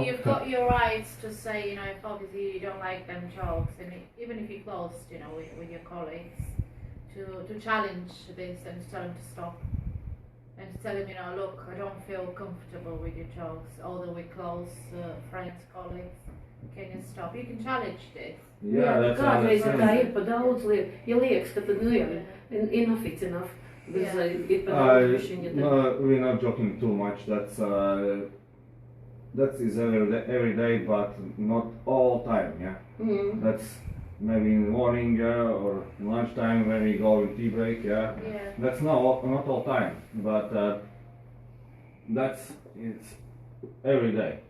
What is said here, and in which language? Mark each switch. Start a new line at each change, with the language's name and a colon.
English: You've got your rights to say, you know, if obviously you don't like them jokes, and even if you're close, you know, with your colleagues, to challenge this and to tell them to stop. And to tell them, you know, look, I don't feel comfortable with your jokes, although we're close friends, colleagues. Can you stop? You can challenge this. Yeah, that's
Latvian: kādreiz tā ir pa daudz liekas, ja liekas, ka tad, nu jau,
English: enough it's enough. We're not joking too much. That is every day, but not all time. Yeah, that's maybe in the morning or lunchtime when we go in tea break. Yeah, that's not all time, but it's every day.